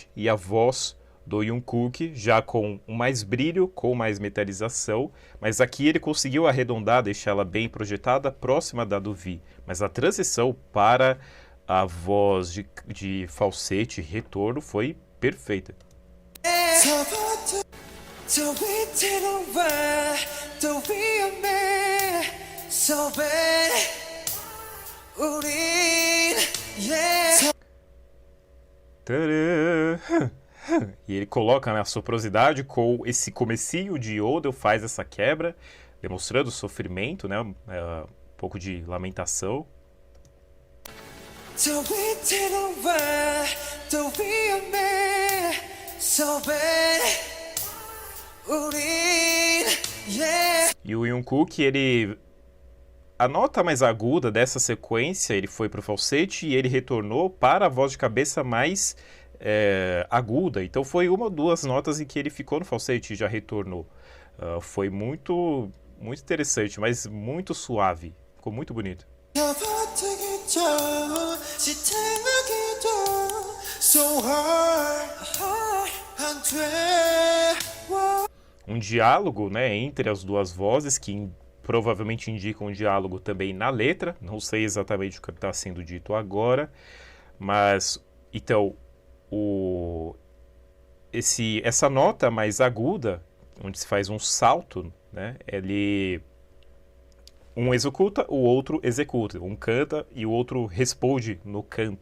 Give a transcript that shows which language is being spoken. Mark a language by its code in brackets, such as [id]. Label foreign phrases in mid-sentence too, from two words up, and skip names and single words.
[pt] E a voz do Jungkook já com mais brilho, com mais metalização. Mas aqui ele conseguiu arredondar, deixar ela bem projetada, próxima da do V. Mas a transição para a voz de falsete, retorno, foi perfeita. [ko] 저 위태로운 또 위험해 [en] So bad [ko] 우린 [pt] Tadã! E ele coloca a soprosidade com esse comecinho de Yodel, faz essa quebra, demonstrando sofrimento, um pouco de lamentação. [ko] 저 위태로운 또 위험해 [en] So bad [ko] 우린 [pt] E o Jungkook, a nota mais aguda dessa sequência, ele foi para o falsete e ele retornou para a voz de cabeça mais aguda. Então foi uma ou duas notas em que ele ficou no falsete e já retornou. Foi muito, muito interessante, mas muito suave. Ficou muito bonito. [ko] 더 버티기도 지탱하기도 [en] So hard [ko] 안돼 [pt] Um diálogo, entre as duas vozes, que provavelmente indica um diálogo também na letra. Não sei exatamente o que está sendo dito agora, mas então essa nota mais aguda, onde se faz um salto, um executa, o outro executa, um canta e o outro responde no canto.